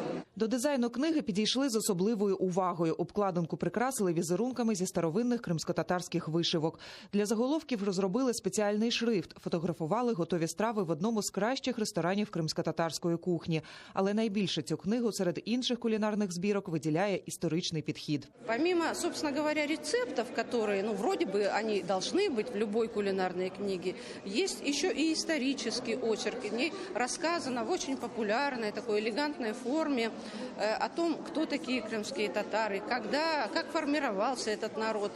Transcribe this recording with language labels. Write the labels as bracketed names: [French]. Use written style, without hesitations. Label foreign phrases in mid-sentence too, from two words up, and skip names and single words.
[Ukrainian] До дизайну книги підійшли з особливою увагою. Обкладинку прикрасили візерунками зі старовинних кримськотатарських вишивок. Для заголовків розробили спеціальний шрифт, фотографували готові страви в одному з кращих ресторанів кримськотатарської кухні. Але найбільше цю книгу серед інших кулінарних збірок виділяє історичний підхід. [Russian] Помимо, собственно говоря, рецептов, которые, вроде бы, они должны быть в любой кулинарной книге, есть еще и исторический очерк. В ней рассказано в очень популярной, такой элегантной форме о том, кто такие крымские татары, когда, как формировался этот народ.